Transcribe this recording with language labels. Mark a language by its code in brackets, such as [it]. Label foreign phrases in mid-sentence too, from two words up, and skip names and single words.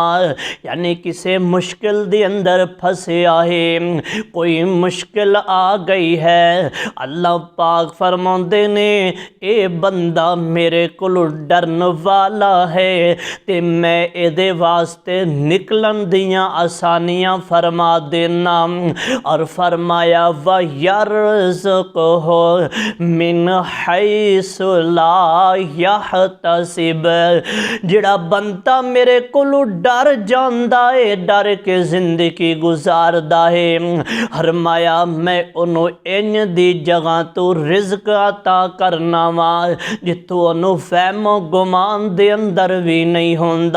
[pa] یعنی کسے مشکل دے اندر پھنسیا ہے، کوئی مشکل آ گئی ہے، اللہ پاک فرماتے نے ایہ بندہ میرے کولوں ڈرن والا ہے تے میں ایدے واسطے نکلن دیاں آسانیاں فرما دینا. اور فرمایا [ar] ويرزقه من حيث لا يحتسب. [pa] جیہڑا بندہ میرے کولوں ڈر جاندا ہے، ڈر کے زندگی گزاردا ہے، فرمایا میں اونہوں اینج دی جگہ توں رزق عطا کرنا واں جتھوں اونہوں فہم و گمان دے اندر بھی نہیں ہوندا.